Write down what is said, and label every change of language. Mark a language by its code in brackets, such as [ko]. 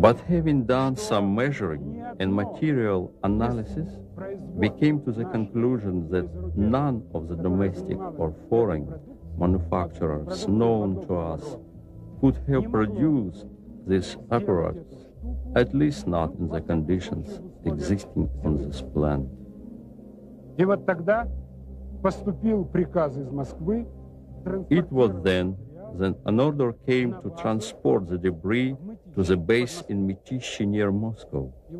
[en] But having done some measuring and material analysis, we came to the conclusion that none of the domestic or foreign manufacturers known to us could have produced this apparatus, at least not in the conditions existing on this planet. [ru] И вот тогда поступил приказ из Москвы [en] It was then that an order came to transport the debris to the base in Mytishi near Moscow.